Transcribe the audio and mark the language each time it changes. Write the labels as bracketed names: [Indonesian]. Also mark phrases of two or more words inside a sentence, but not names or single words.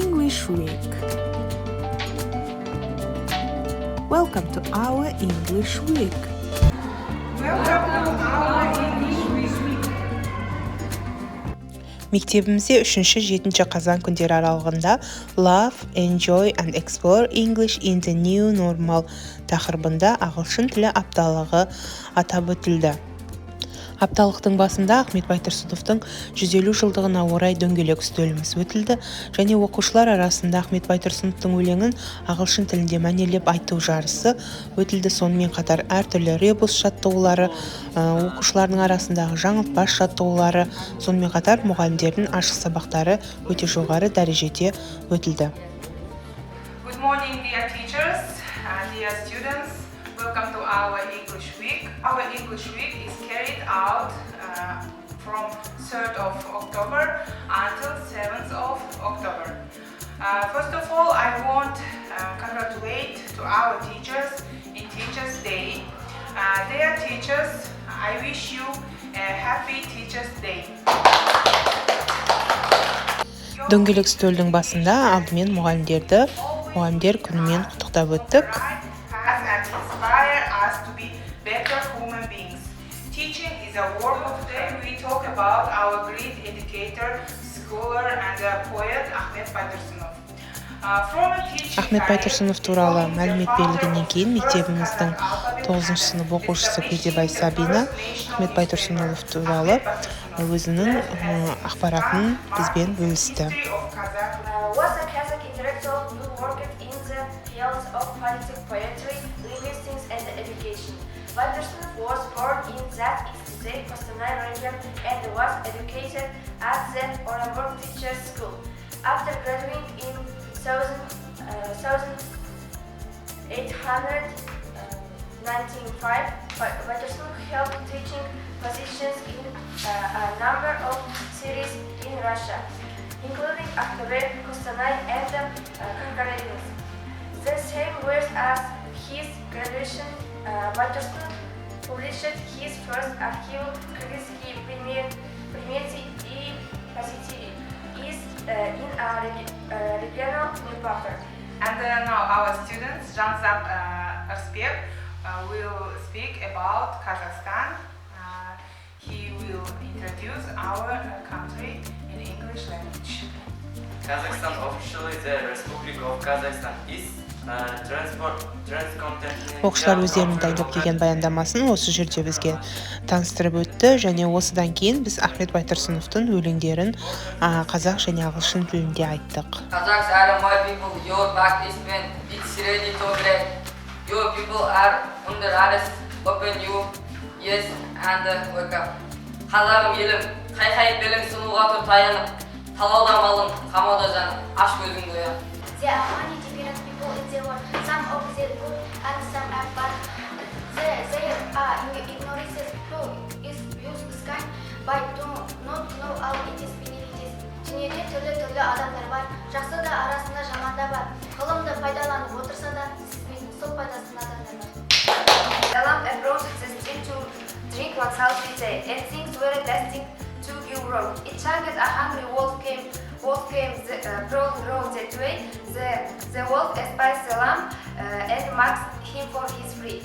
[English] English Week. Welcome to our English Week. [Kazakh] Мектебімізде 3-7 қазан күндері аралығында Love, Enjoy and Explore English in the New Normal тақырыбында ағылшын тілі апталығы атап өтілді. Апталықтың басында Ахмет Байтұрсыновтың 150 жылдығына орай дөңгелек үстеліміз өтілді және оқушылар арасында Ахмет Байтұрсыновтың өлеңін ағылшын тілінде мәнерлеп айту жарысы өтілді. Сонымен қатар әртүрлі ребус жаттығулары, оқушылардың арасындағы жаңылтпаш жаттығулары, сонымен қатар мұғалімдердің ашық сабақтары өте жоғары дәрежеде өтілді. [English] Good morning, dear teachers, dear students. Welcome to our English Week. Our English Week is carried out from 3rd of October until 7th of October. First of all, I want to congratulate to our teachers in Teachers' Day. Dear teachers, I wish you a happy Teachers' Day. [Kazakh] Дөңгелек үстелдің басында алдымен мұғалімдер күнімен құттықтап өттік. [English] Teaching is a work of day. We talk about our great educator, scholar and poet Ахмет Байтұрсынов. [Kazakh] Ахмет Байтұрсынов туралы мәлімет берілгеннен кейін мектебіміздің 9 сынып оқушысы Көдебай Сабина Ахмет Байтұрсынов туралы өзінің ақпаратын бізбен бөлісті. [English] Байтұрсынов was born in that state, Kostanay region, and was educated at the Orenburg Teachers School. After graduating in 1895, Bайтұрсынов held teaching positions in a number of cities in Russia, including Akhtobek, Kostanay, and Karkarelis. The same year as his graduation, Байтұрсынов published his first article, [Russian] «Кыргызские приметы и позитивы» in a regional newspaper. [English] And now our students, Janzak Arspek, will speak about Kazakhstan. He will introduce our country in English language. Kazakhstan, officially the Republic of Kazakhstan, is [Kazakh] Оқушылар өздерінің дайындап келген баяндамасын осы жерде бізге таныстырып өтті және осыдан кейін біз Ахмет Байтұрсыновтың өлеңдерін қазақ және ағылшын тілінде айттық. [English] Kazakhs are my people, your back is bent, it's ready to break. Your people are under arrest, open you, yes, and wake up. [Kazakh] Қазағым елім, қай белің сынуға тұр таянып, талауда малың, қамауда жаным, аш көзіңді оянып. [English] There are many different people in the world. Some of them good and some are bad. There are ignorances who use this kind by do not know all its benefits. [Kazakh] Дүниеде түрлі адамдар бар. Жақсы да арасында жаман да бар. Ғылымды пайдаланып отырса да, сізбен сол пайдасын адамдар бар. [English] The lamp approached the stream to drink what salty tea, and things were destined to go wrong. It chanced a hungry wolf came the broad road that way. The wolf espied the lamb and marked him for his free.